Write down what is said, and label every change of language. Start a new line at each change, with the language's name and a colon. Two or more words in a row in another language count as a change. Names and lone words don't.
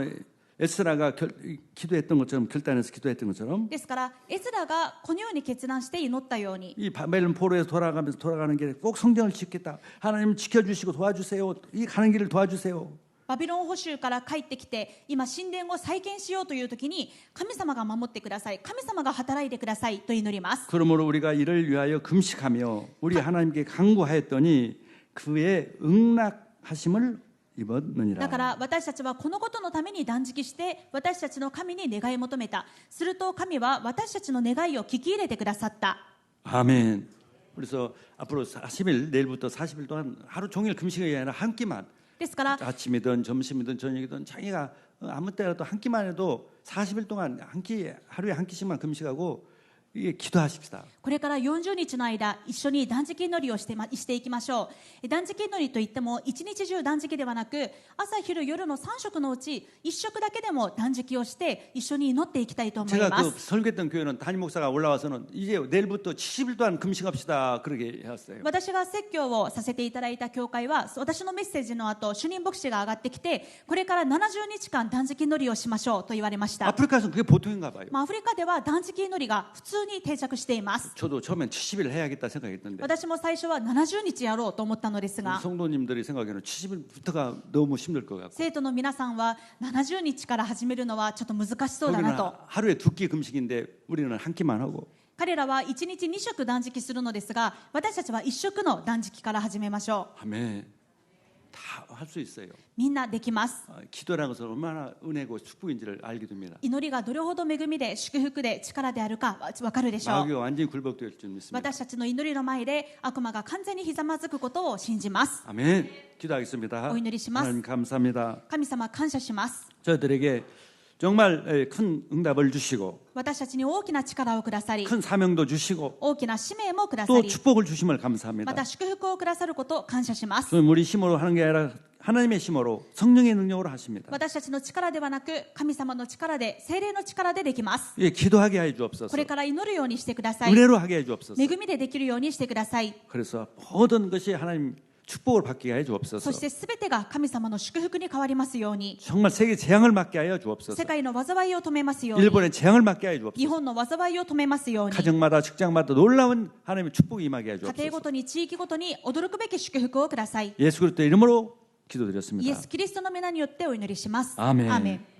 Korean: 그래서 에스라가 기도했던 것처럼 결단해서 기도했던 것처럼
Japanese: ですからエズラがこのように決断して祈ったように、
Korean: 이 바벨론 포로에서 돌아가는 길에 꼭 성전을 짓겠다. 하나님 지켜주시고 도와주세요. 이 가는 길을 도와주세요.
Japanese: バビロン捕囚から帰ってきて今神殿を再建しようという時に、神様が守ってください、神様が働いてくださいと祈ります。
Korean: 그러므로 우리가 이를 위하여 금식하며 우리 하나님께 간구하였더니 그의 응낙하심을
Japanese: だから私たちはこのことのために断食して私たちの神に願い求めた。すると神は私たちの願いを聞き入れてくださった。
Korean: 아멘. 그래서 앞으로 40일 내일부터 40일 동안 하루 종일 금식이 아니라 한 끼만
Japanese: ですから
Korean: 아침이든 점심이든 저녁이든 자기가 아무 때라도 한 끼만 해도 40일 동안 한 끼 하루에 한 끼씩만 금식하고 이게 기도하십시다.
Japanese: これから40日の間一緒に断食祈りをしていきましょう。断食祈りといっても一日中断食ではなく、朝昼夜の3食のうち1食だけでも断食をして一緒に祈っていきたいと思い
Korean: 제가
Japanese: ま
Korean: 그
Japanese: す。
Korean: 설교했던 교회는 담임 목사가 올라와서는 이제 내일부터 70일 동안 금식합시다 그러게 했어요.
Japanese: 私が説教をさせていただいた教会は、私のメッセージの後主任牧師が上がってきて、これから70日間断食祈りをしましょうと言われました。
Korean: 아프리카에서는 그게 보통인가 봐요.
Japanese: アフリカでは断食祈りが普通に定着しています。
Korean: 저도 처음엔 70일 해야겠다 생각했는데
Japanese: 私も最初は70日やろうと思ったのですが、
Korean: 성도님들이 생각에는 70일부터가 너무 힘들 것 같고
Japanese: 生徒の皆さんは70日から始めるのはちょっと難しそうだな
Korean: 거기는
Japanese: と。
Korean: 하루에 2끼 금식인데 우리는 한 끼만 하고
Japanese: 彼らは1日2食断食するのですが、私たちは1食の断食から始めましょ
Korean: 아멘. 다 할 수 있어요.
Japanese: う。みんなできます。
Korean: 기도라는 것은 얼마나 은혜고 축복인지를 알게 됩니다.
Japanese: 祈りがどれほど恵みで祝福で力であるか分かるでしょう。
Korean: 마귀가 완전히 굴복될 줄 믿습니다.
Japanese: 私たちの祈りの前で悪魔が完全にひざまずくことを信じます。
Korean: 아멘. 기도하겠습니다.
Japanese: お祈りします。
Korean: 하나님 감사합니다.
Japanese: 神様感謝します。
Korean: 저희들에게 정말 큰 응답을 주시고
Japanese: 私たちに大きな力をくださり、
Korean: 큰 사명도 주시고
Japanese: 大きな使命もくださ
Korean: 또
Japanese: り、
Korean: 축복을 주심을
Japanese: ま
Korean: 감사합니다.
Japanese: た祝福をくださることを感謝します。
Korean: 그건 우리 힘으로 하는 게 아니라 하나님의 힘으로 성령의 능력으로 하십니다.
Japanese: 私たちの力ではなく神様の力で、聖霊の力でできます。
Korean: 예, 기도하게 해 주옵소서.
Japanese: これから祈るようにしてください。
Korean: 은혜로 하게 해 주옵소서.
Japanese: 恵みでできるようにしてください。
Korean: 그래서 모든 것이 하나님 축복을 받게 해
Japanese: そ
Korean: 주옵소서.
Japanese: してすべてが神様の祝福に変わりますように、
Korean: 정말 세계 재앙을 막게 하여 주옵소서.
Japanese: 世界の災いを止めますように、
Korean: 일본의 재앙을 막게 하여
Japanese: 日
Korean: 주옵소서.
Japanese: 本の災いを止めますように、
Korean: 가정마다 직장마다 놀라운 하나님의 축복이 임하게 해
Japanese: 家庭
Korean: 주옵소서.
Japanese: ごとに地域ごとに驚くべき祝福をください。
Korean: 예수 그리스도 이름으로
Japanese: イエ
Korean: 기도드렸습니다.
Japanese: ス・キリストの皆によってお祈りします。
Korean: 아멘.
Japanese: アーメン。